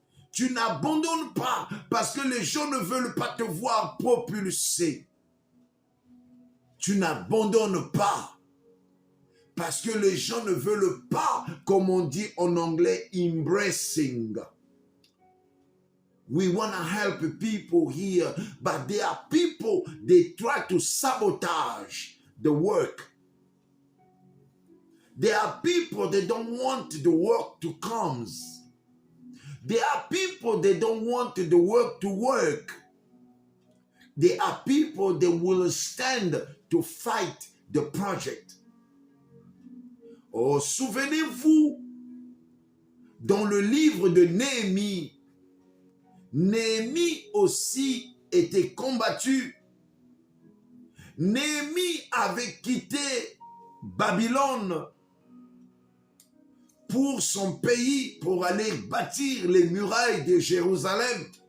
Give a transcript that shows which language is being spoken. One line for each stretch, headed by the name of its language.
French: Tu n'abandonnes pas parce que les gens ne veulent pas te voir propulser. Tu n'abandonnes pas parce que les gens ne veulent pas, comme on dit en anglais, embracing.
English: We want to help people here, but there are people, they try to sabotage the work. There are people, they don't want the work to come. There are people, they don't want the work to work. There are people, they will stand to fight the project.
French: Oh, souvenez-vous, dans le livre de Néhémie, Néhémie aussi était combattu. Néhémie avait quitté Babylone pour son pays, pour aller bâtir les murailles de Jérusalem.